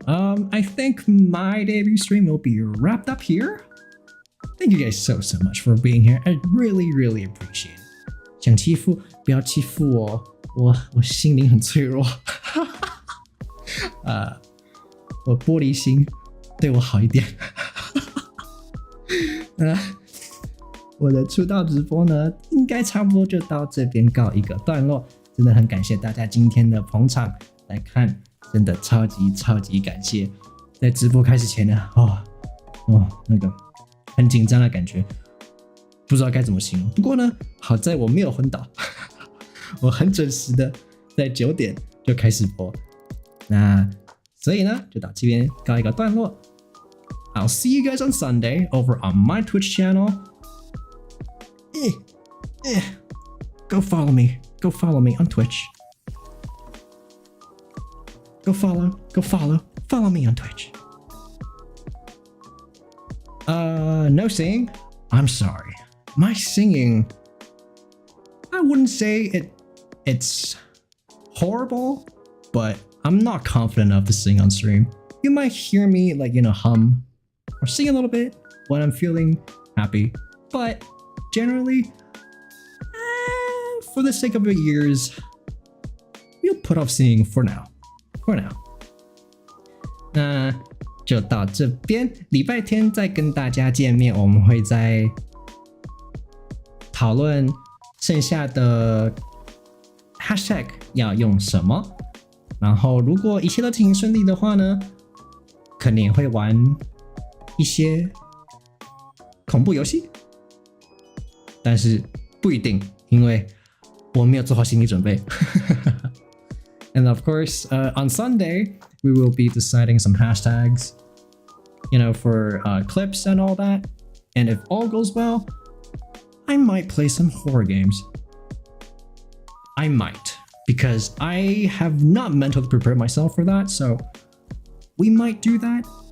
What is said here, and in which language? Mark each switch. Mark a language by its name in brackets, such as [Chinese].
[English] I think my debut stream will be wrapped up here. Thank you guys so much for being here. I really appreciate it. [Chinese] 想欺负不要欺负我，我心灵很脆弱。我玻璃心，对我好一点。我的出道直播呢，应该差不多就到这边告一个段落。真的很感谢大家今天的捧场来看，真的超级感谢。在直播开始前呢，那个很紧张的感觉，不知道该怎么形容。不过呢，好在我没有昏倒，我很准时的在9点就开始播。那所以呢，就到这边告一个段落。 [English] I'll see you guys on Sunday over on my Twitch channel. Go follow me. Go follow me on Twitch. Go follow me on Twitch. No singing? I'm sorry. My singing, I wouldn't say it's horrible, but I'm not confident enough to sing on stream. You might hear me hum or sing a little bit when I'm feeling happy, but generally, for the sake of your ears, we'll put off singing for now. [Chinese] 那就到这边，礼拜天再跟大家见面，我们会再讨论剩下的 hashtag 要用什么。然后如果一切都进行顺利的话呢，可能也会玩一些恐怖游戏，但是不一定，因为我没有做好心理准备。 [English] And of course, on Sunday, we will be deciding some hashtags, for clips and all that. And if all goes well, I might play some horror games. I might, because I have not mentally prepared myself for that, so we might do that.